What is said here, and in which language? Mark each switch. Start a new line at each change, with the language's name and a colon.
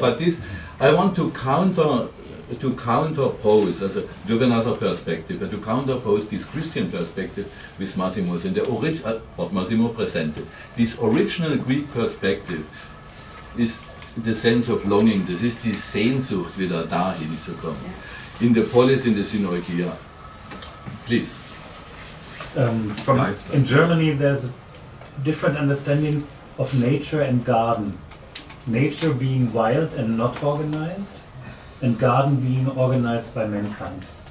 English: but this I want to counterpose as a another perspective, and to counterpose this Christian perspective with Massimo's and what Massimo presented. This original Greek perspective is the sense of longing.
German: Das ist die Sehnsucht, wieder dahin zu kommen.
English: In the polis, in the synoikia. Please. In Germany, there's a different understanding of nature and garden. Nature being wild and not organized, and garden being organized by mankind.